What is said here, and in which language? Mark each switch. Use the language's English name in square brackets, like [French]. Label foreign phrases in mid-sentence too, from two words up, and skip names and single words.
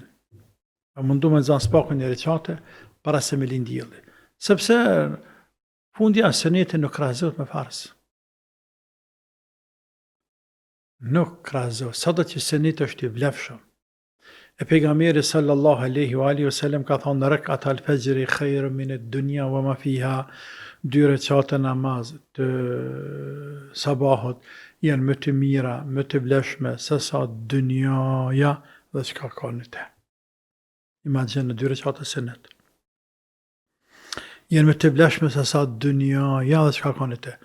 [Albanian] A mundu me nxan spakun një recate, para se me lindë dielli. Sepse fundja sunetit nuk krahazohet me farz. Nuk krahazohet, sado që suneti është I vlefshëm. E pejgamberi [Arabic] صلى الله عليه وعلى آله وسلم [Albanian] ka thonë [Arabic] ركعتا الفجر خير من الدنيا وما فيها, [Albanian] 2 recate namaz të sabahut janë më të mira, më të vlefshme se sa dynjaja dhe çka ka në te. Imagjino 2 recate sunet. Janë më të vlefshme se sa dynjaja dhe çka ka në te.